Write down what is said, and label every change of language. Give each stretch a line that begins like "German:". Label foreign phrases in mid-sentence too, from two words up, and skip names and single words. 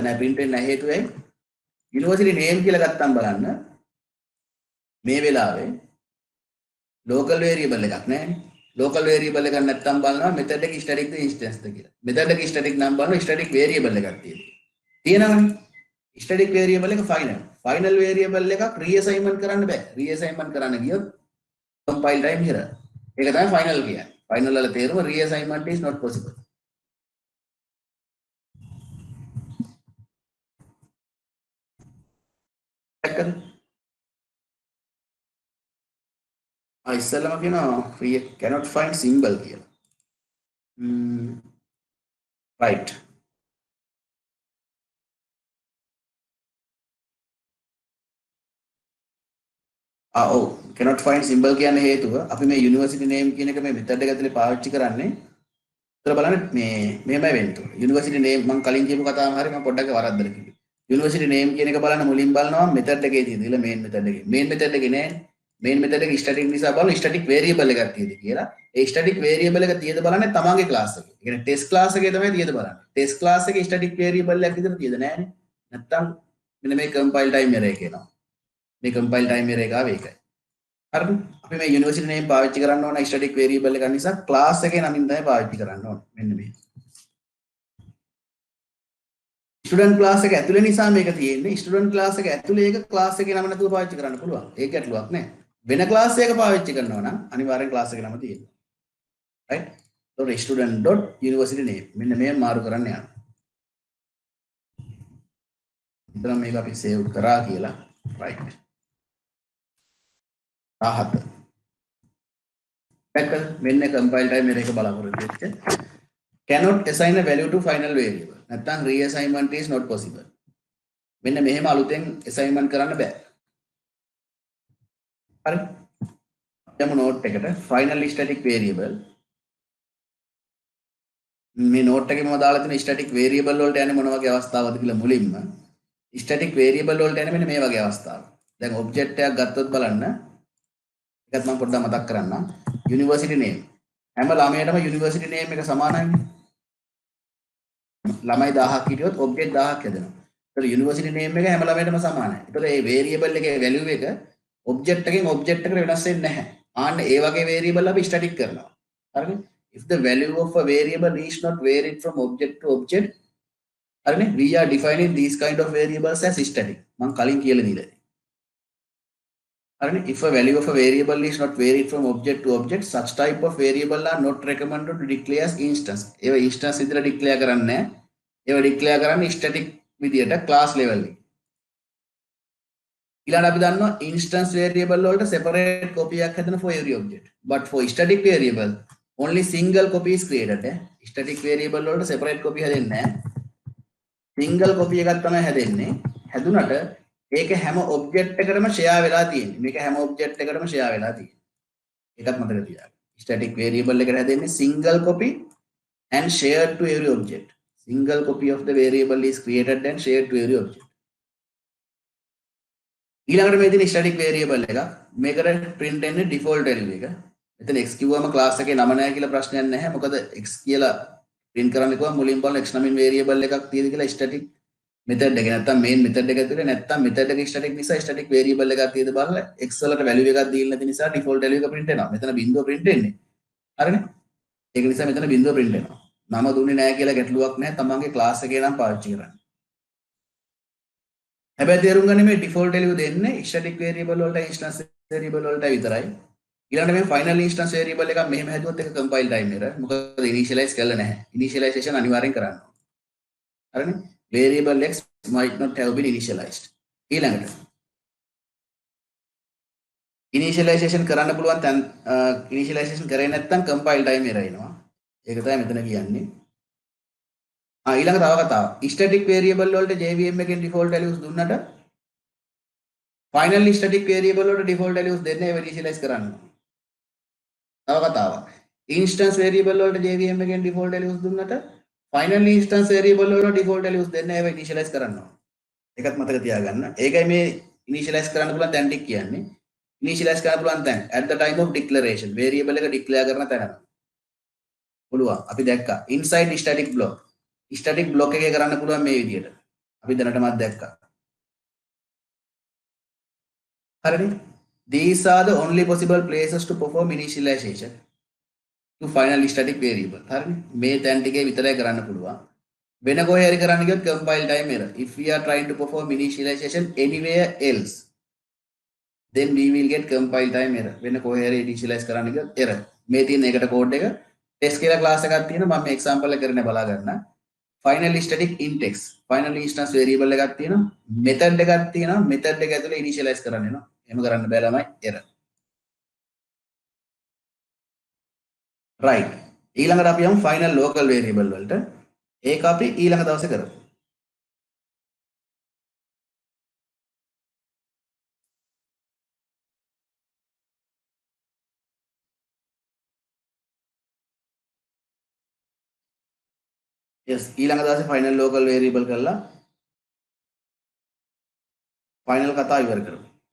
Sinhala: නැහැ print වෙන්නේ නැහැ හේතුව යුනිවර්සිටි name කියලා ගත්තාම බලන්න මේ වෙලාවේ
English: local variable
Sinhala: එකක් නැහැ.
English: local variable
Sinhala: එකක් නැත්තම් බලනවා method එක static ද instance ද කියලා. method එක static නම් බලනවා
English: static variable
Sinhala: එකක් තියෙනවා. තියෙනවනේ.
English: static variable
Sinhala: එක final.
English: final variable
Sinhala: එකක් reassignment කරන්න බෑ. reassignment කරන්න ගියොත්
English: compile time error.
Sinhala: ඒක තමයි final කියන්නේ. final වල තේරුම
English: reassignment is not possible.
Sinhala: දැක්කද? ඉස්සෙල්ලාම කියනවා
English: cannot find symbol
Sinhala: කියලා. right. ඔව්
English: cannot find symbol
Sinhala: කියන්නේ හේතුව අපි මේ
English: university name
Sinhala: කියන එක මේ method එක ඇතුලේ පාවිච්චි කරන්නේ. ඒතර බලන්න මේ මෙහෙමයි වෙන්නේ.
English: university name
Sinhala: මම කලින් කියපු කතාවම හරි මම පොඩ්ඩක් වරද්දලා කිව්වේ.
English: university name
Sinhala: කියන එක බලන්න මුලින් බලනවා method එකේ තියෙන. ඊළ
English: main method
Sinhala: එකේ.
English: main method
Sinhala: එකේ නෑ.
English: main method
Sinhala: එක static නිසා බලන
English: static variable
Sinhala: එකක් තියෙද කියලා. ඒ
English: static variable
Sinhala: එක තියෙද බලන්නේ තමන්ගේ class එකේ. ඒ කියන්නේ
English: test class
Sinhala: එකේ තමයි තියෙද බලන්නේ.
English: test class
Sinhala: එකේ
English: static variable
Sinhala: එකක් විතර තියෙද නෑනේ. නැත්තම් මෙන්න මේ
English: compile time error
Sinhala: එක එනවා. මේ
English: compile time error
Sinhala: එක ආවේ ඒකයි. හරිද? අපි මේ
English: university name
Sinhala: පාවිච්චි කරන්න ඕන
English: static variable
Sinhala: එක නිසා class එකේ නමින් තමයි පාවිච්චි කරන්න ඕන. මෙන්න මේ.
English: student class
Sinhala: එක ඇතුලේ නිසා මේක තියෙන්නේ.
English: student class
Sinhala: එක ඇතුලේ ඒක class එකේ නම නැතුව පාවිච්චි කරන්න පුළුවන්. ඒක ගැටලුවක් නෑ. වෙන class එකක පාවිච්චි කරනවා නම් අනිවාර්යෙන් class එකේ නම තියෙනවා. right? එතකොට
English: student.university name
Sinhala: මෙන්න මේ මාරු කරන්න යනවා. ඉතින් මේක අපි save කරා කියලා. right. 17. මෙන්න
English: compile time
Sinhala: එක බලාපොරොත්තු වෙච්ච
English: cannot assign a value to final variable. නැත්නම් reassignment is not possible.
Sinhala: මෙන්න මෙහෙම අලුතෙන් assignment කරන්න බෑ. හරි. යමු note එකට
English: final static variable.
Sinhala: මේ note එකේ මම දාලා තියෙන
English: static variable
Sinhala: වලට යන්නේ මොන වගේ අවස්ථාවකද කියලා මුලින්ම
English: static variable
Sinhala: වලට යන්නේ මෙන්න මේ වගේ අවස්ථාවක්. දැන් object එකක් ගත්තොත් බලන්න. ඒකත් මම පොඩ්ඩක් මතක් කරන්නම්.
English: university name.
Sinhala: හැම ළමයටම
English: university name
Sinhala: එක සමානයිනේ. ළමයි 1000ක් හිටියොත් object 1000ක් හැදෙනවා. ඒතර
English: university name
Sinhala: එක හැම ළමයටම සමානයි. ඒතර මේ variable එකේ value එක object එකෙන් object එකට වෙනස් වෙන්නේ නැහැ. ආන්න ඒ වගේ variable අපි static කරනවා. හරිනේ?
English: If the value of a variable is not varied from object to object, හරිනේ? We are defining these kind of variables as static.
Sinhala: මම කලින් කියලා දීලා. හරිනේ?
English: If a value of a variable is not varied from object to object, such type of variable are not recommended to declare as instance.
Sinhala: ඒව instance විදිහට declare කරන්නේ නැහැ. ඒව declare කරන්නේ static විදිහට
English: class level
Sinhala: එකේ. ඊළඟට අපි දන්නවා
English: instance variable
Sinhala: වලට
English: separate copy
Sinhala: එකක් හදන
English: for every object. But for static variable, only single copy is created. Static variable
Sinhala: වලට
English: separate copy
Sinhala: හැදෙන්නේ නැහැ.
English: single copy
Sinhala: එකක් තමයි හැදෙන්නේ. හැදුනට ඒක හැම object එකකටම share වෙලා තියෙන්නේ. මේක හැම object එකකටම share වෙලා තියෙන්නේ. ඒකත් මතක තියාගන්න.
English: static variable
Sinhala: එකට හැදෙන්නේ
English: single copy and shared to every object. Single copy of the variable is created and shared to every object.
Sinhala: ඊළඟට මේ තියෙන
English: static variable
Sinhala: එක මේකට print වෙන්නේ
English: default value
Sinhala: එක. එතන x කිව්වම class එකේ නම නැහැ කියලා ප්‍රශ්නයක් නැහැ. මොකද x කියලා print කරන්න කිව්වම මුලින් බලන x නමින් variable එකක් තියෙද කියලා
English: static method
Sinhala: එක නැත්තම්
English: main method
Sinhala: එක ඇතුලේ නැත්තම් method එක static නිසා
English: static variable
Sinhala: එකක් තියෙද බලලා x වලට value එකක් දීලා නැති නිසා
English: default value
Sinhala: එක print වෙනවා. මෙතන බිංදුව print වෙන්නේ. හරිනේ? ඒක නිසා මෙතන බිංදුව print වෙනවා. නම දුන්නේ නැහැ කියලා ගැටලුවක් නැහැ. තමන්ගේ class එකේ නම් පාවිච්චි කරන්න. හැබැයි තේරුම් ගන්න මේ
English: default value
Sinhala: දෙන්නේ
English: static variable
Sinhala: වලට
English: instance variable
Sinhala: වලට විතරයි. ඊළඟට මේ
English: final instance variable
Sinhala: එකක් මෙහෙම හැදුවොත් ඒක compile time error. මොකද initialize කරලා නැහැ. initialization අනිවාර්යෙන් කරන්න ඕනේ. හරිනේ?
English: Variable x might not have been initialized.
Sinhala: ඊළඟට initialization කරන්න පුළුවන් තැන් initialization කරේ නැත්නම්
English: compile time error
Sinhala: එනවා. ඒක තමයි මෙතන කියන්නේ. ඊළඟ තව කතාවක්. static variable වලට JVM එකෙන්
English: default values
Sinhala: දුන්නට
English: final static variable
Sinhala: වලට
English: default values
Sinhala: දෙන්නේ ඒව initialize කරන්න. තව කතාවක්.
English: instance variable
Sinhala: වලට JVM එකෙන්
English: default values
Sinhala: දුන්නට
English: final instance variable
Sinhala: වලට
English: default values
Sinhala: දෙන්නේ ඒව initialize කරන්න. ඒකත් මතක තියාගන්න. ඒකයි මේ initialize කරන්න පුළුවන් තැන් ටික කියන්නේ. initialize කරන්න පුළුවන් තැන්
English: at the time of declaration variable
Sinhala: එක declare කරන තැන. පුළුවන්. අපි දැක්කා
English: inside static block. static block
Sinhala: එකේ කරන්න පුළුවන් මේ විදිහට. අපි දැනටමත් දැක්කා. හරිනේ?
English: These are the only possible places to perform initialization to final static variable.
Sinhala: හරිනේ? මේ තැන් ටිකේ විතරයි කරන්න පුළුවන්. වෙන කොහේ හරි කරන්න ගියොත්
English: compile time error. If we are trying to perform initialization anywhere else, then we will get compile time error.
Sinhala: වෙන කොහේ හරි initialize කරන්න ගියොත් error. මේ තියෙන එකට code එක test කියලා class එකක් තියෙනවා. මම මේ example එක කරන්නේ බලා ගන්න.
English: final static int x final instance variable
Sinhala: එකක් තියෙනවා. method එකක් තියෙනවා. method එක ඇතුලේ initialize කරන්න වෙනවා. එහෙම කරන්න බෑ ළමයි error. right. ඊළඟට අපි යමු
English: final local variable
Sinhala: වලට. ඒක අපි ඊළඟ දවසේ කරමු. yes ඊළඟ දවසේ
English: final local variable
Sinhala: කරලා final කතාව ඉවර කරමු.